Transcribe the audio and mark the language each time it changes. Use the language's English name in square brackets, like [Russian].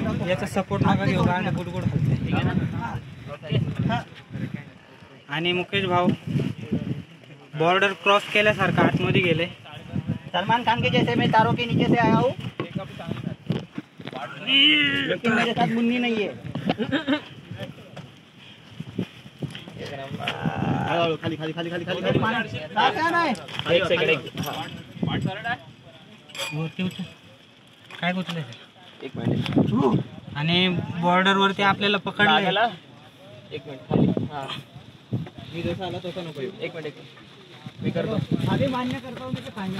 [Marathi] याचा सपोर्ट नका घेऊ, गाणं गुडगुड हलते. आणि मुकेश भाऊ बॉर्डर क्रॉस केल्यासारखं आतमध्ये गेले. [Hindi] सलमान खान के जैसे मैं तारों के नीचे से आया हूँ, लेकिन मेरे साथ मुन्नी नहीं है. [Marathi] खाली खाली खाली खाली खाली नाही. एक सेकंड. वरती उचल. काय गुतलंय? एक मिनिट. आणि बॉर्डर वरती आपल्याला पकडलं. एक मिनिट खाली. हा मी जसा आला तसा नको येऊ. एक मिनिट मी करतो.